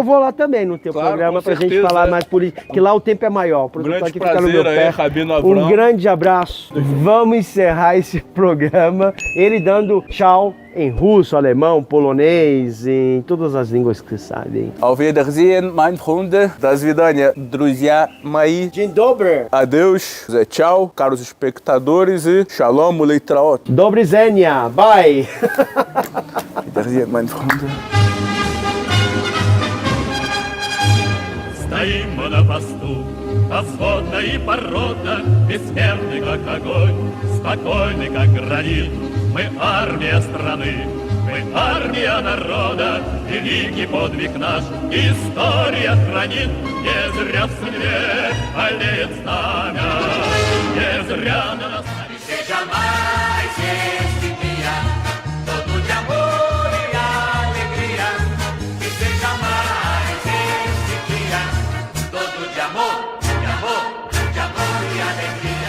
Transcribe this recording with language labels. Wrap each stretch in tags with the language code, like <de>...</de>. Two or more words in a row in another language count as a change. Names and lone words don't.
<pt>que eu vou lá também no teu Claro, programa com pra gente certeza, falar é. mais política, que lá o tempo é maior. O produtor Grande aqui fica no meu prazer aí, pé. Rabino Avrão. Um grande abraço. Vamos encerrar esse programa. Ele dando tchau em russo, alemão, polonês, em todas as línguas que você sabe. Hein?</pt> <de>Auf Wiedersehen, mein Freunde.</de> <ru>До свидания, друзья мои.</ru> <pl>Dzień dobry.</pl> <pt>Adeus, Zé, tchau, caros espectadores e shalom, leitraot.</pt> <pl>Dobry Zenia. Bye.</pl> <de>Wiedersehen, mein Freunde.</de> <ru>Стоим мы на посту, позводная и порода, бессмертный, как огонь, спокойный, как гранит. Мы армия страны, мы армия народа, великий подвиг наш история хранит. Не зря в синеве олеет знамя, не зря на нас...</ru> <pt>Seja mais este dia, todo de amor e alegria, que seja mais este dia, todo de amor e alegria.</pt>